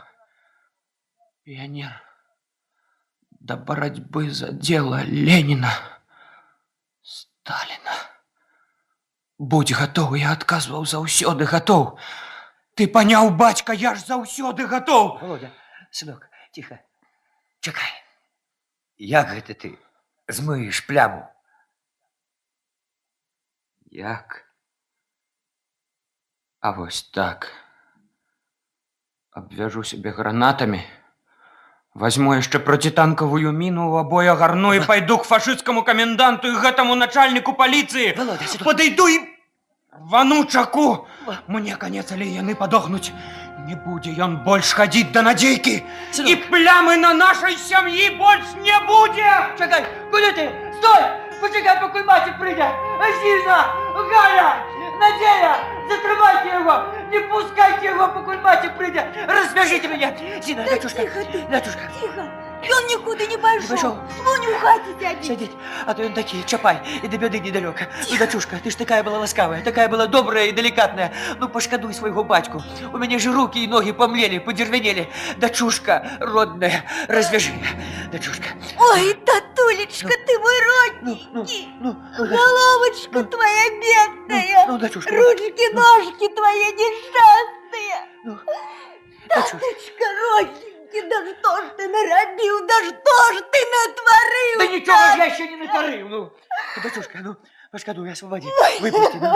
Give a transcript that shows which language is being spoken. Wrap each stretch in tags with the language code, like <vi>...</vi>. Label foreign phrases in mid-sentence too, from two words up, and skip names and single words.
<be>Піянер да барацьбы за дзела Леніна, Сталіна. Будь гатоў, я адказваў заўсёды гатоў. Ты паняў, бацька, я ж заўсёды гатоў. Володя, сынок, тихо. Чекай. Як гэта ты змыеш пляму? Як? А вось так. Абвяжу сябе гранатамі, возьму яшчэ процітанкавую міну, у абое гарну і пайду к фашысцкаму каменданту і гэтаму начальніку паліцыі. Володя, сынок. Падыйду і вану чаку. Мне конец, але яны падохнуць. Не будзе ён больш хадзіць да надзейкі. Сынок. І плямы на нашай сям'і больш не будзе.</be> <uk>Чекай, куди ти? Стой! Почекай, поки мати прийде! Зіна! Галя! Надія! Затримайте його! Не пускайте його, поки мати прийде! Розв'яжіть мене! Зіна,</uk> <be>Да дочушка! тихо ты. Дочушка!</be> <ru>Тихо. Он никуда не пошел. пошел? Вон в хате сядет.</ru> <uk>Сидіть, а то він такий, Чапай, і до беды недалеко.</uk> <ru>Ну, дочушка, ты ж такая была ласкавая, такая была добрая и деликатная. Ну, пошкодуй своего батьку. У меня же руки и ноги помлели, подервенели. Дочушка, родная, развяжи. Дочушка. Ой, татулечка, ты мой родненький. Головочка твоя бедная. Ну, дочушка. Ручки, ножки твои несчастные. Ну, дочушка. Таточка, родненький, да что ж ты наробил, да что ж ты натворил? Да ничего ж я еще не натворил, ну. Дочушка, ну, пошкодуй, освободи, выпусти, ну.</ru>